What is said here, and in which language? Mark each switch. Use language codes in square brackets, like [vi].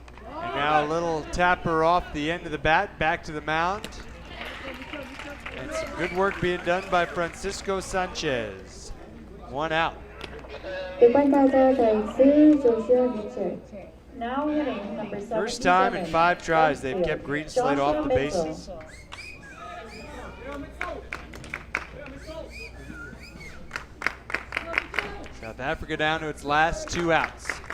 [en] And now a little tapper off the end of the bat, back to the mound. And some good work being done by Francisco Sanchez. 1 out. [ko] 6번 타자 좌익수 조슈아 미첼. [en] Now hitting number 77. First time in 5 tries they've kept Greenslade off the bases. South Africa down to its last 2 outs.